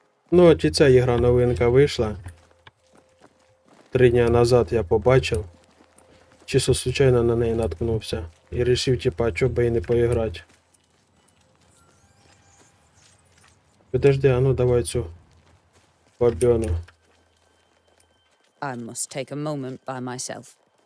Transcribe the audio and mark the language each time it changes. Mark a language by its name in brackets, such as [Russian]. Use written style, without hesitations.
[Ukrainian] Ну, от і ця ігра новинка вийшла. 3 [Russian] дня назад [Ukrainian] я побачив. [Russian] Чисто случайно [Ukrainian] на неї наткнувся. І вирішив, типа, чо би і не поіграти. [Russian] Подожди, а ну давай цю бабёну. [English] I must take a moment by myself.